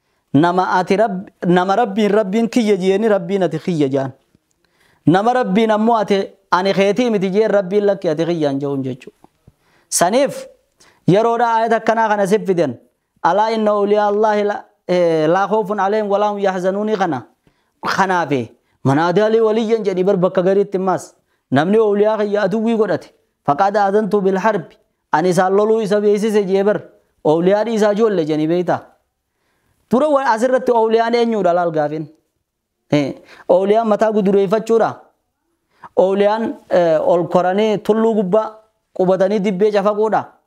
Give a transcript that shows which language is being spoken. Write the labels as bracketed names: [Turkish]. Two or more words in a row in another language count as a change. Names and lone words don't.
[Oromo] nama rabbiin kiyya jeeni rabbiin ati xiyya jaan nama rabbiin ammoo ati ani keetii miti jeen rabbiin lakki ati xiyyaan jechuun jechuudha saniif yeroodha ayat akkanaa kana siffidan [Arabic] ألا إن أولياء الله لا خوف عليهم ولا هم يحزنون [Oromo] kanaafe [Arabic] من عادى لي وليا [Oromo] jedhi bar bakka gariitti maas namni awliyaa kiyya aduwwii godhate [Arabic] فقد آذنته بالحرب [Oromo] ani isaan loluu isa beeksise jee bar awliyaa dhiisaa joolle jeni beeyta dura asirratti awliyaan eenyuudha laal gaafin awliyaan mataa gudureeffachuudha awliyaan ol koranii tulluu gubbaa qubatanii dibbee cafaquudha